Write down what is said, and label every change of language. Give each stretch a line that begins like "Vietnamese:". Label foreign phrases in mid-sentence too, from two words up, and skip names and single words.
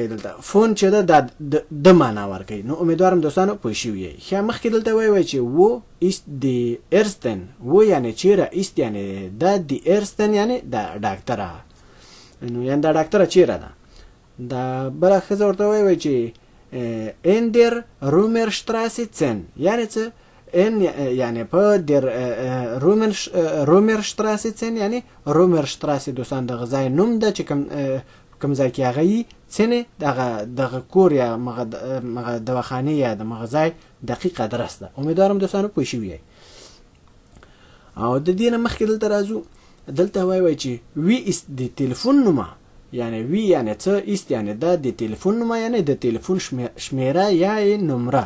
Pashto: دلته فون چې ده د معنا ورکوي. نو امیدوارم دوستانو پوه شوي یئ. ښه مخکې دلته وایي چې
German: wo ist die Ärztin.
Pashto: و یعنی چیرې، ایست یعنی
German: die Ärztin
Pashto: یعنی د ډاکټره. نو یعنی دا ډاکټره چیرې ده؟ دا بله ښځه ورته وایي چې
German: in der Römerstraße 10.
Pashto: یعنی څه؟ یعنی په
German: der Römerstraße
Pashto: 10 یعنی Römerstraße دوستان دغه ځای نوم ده چې کوم ځای کې هغه یي څنې دغه کور یا مغه دواخانې یا د مغه ځای دقیق ادرس ده. امیدوارم دوستانو پوه شوي یئ. او د دې نه مخکې دلته راځو. دلته وایي چې
German: wie ist die Telefonnummer,
Pashto: یعنی وی یعنی څه، ایست یعنی
German: die Telefonnummer
Pashto: یعنی د تلیفون شمیره یا نمره.